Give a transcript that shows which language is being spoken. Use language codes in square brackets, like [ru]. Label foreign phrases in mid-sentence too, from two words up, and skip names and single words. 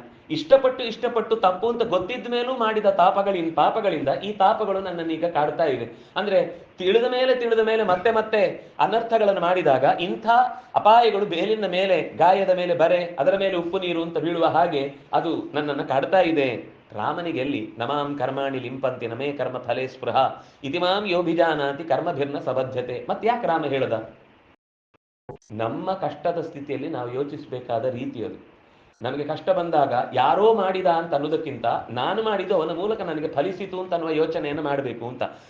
[kn] ಇಷ್ಟಪಟ್ಟು ತಪ್ಪು ಅಂತ ಗೊತ್ತಿದ್ದ ಮೇಲೂ ಮಾಡಿದ ಪಾಪಗಳಿಂದ ಈ ತಾಪಗಳು ನನ್ನನ್ನೀಗ ಕಾಡ್ತಾ ಇವೆ. ಅಂದ್ರೆ ತಿಳಿದ ಮೇಲೆ ಮತ್ತೆ ಅನರ್ಥಗಳನ್ನು ಮಾಡಿದಾಗ ಇಂಥ ಅಪಾಯಗಳು ಬೇಲಿನ ಮೇಲೆ, ಗಾಯದ ಮೇಲೆ ಬರೆ, ಅದರ ಮೇಲೆ ಉಪ್ಪು ನೀರು ಅಂತ ಬೀಳುವ ಹಾಗೆ ಅದು ನನ್ನನ್ನು ಕಾಡ್ತಾ ಇದೆ. ರಾಮನಿಗೆ ಎಲ್ಲಿ [sa] ನಮಾಂ ಕರ್ಮಾಣಿ ಲಿಂಪಂತಿ ನಮೇ ಕರ್ಮ ಫಲೇ ಸ್ಪೃಹ ಇತಿಮಾಂ ಯೋಭಿಜಾನಾತಿ ಕರ್ಮಭಿರ್ನ ಸಬದ್ಧತೆ. [kn] ಯಾಕೆ ರಾಮ ಹೇಳದ? ನಮ್ಮ ಕಷ್ಟದ ಸ್ಥಿತಿಯಲ್ಲಿ ನಾವು ಯೋಚಿಸಬೇಕಾದ ರೀತಿ ಅದು. ನಮಗೆ ಕಷ್ಟ ಬಂದಾಗ ಯಾರೋ ಮಾಡಿದ ಅಂತ ಅನ್ನೋದಕ್ಕಿಂತ ನಾನು ಮಾಡಿದ್ದು ಅವನ ಮೂಲಕ ನನಗೆ ಫಲಿಸಿತು ಅಂತ ಅನ್ನುವ ಯೋಚನೆಯನ್ನು ಮಾಡಬೇಕು ಅಂತ.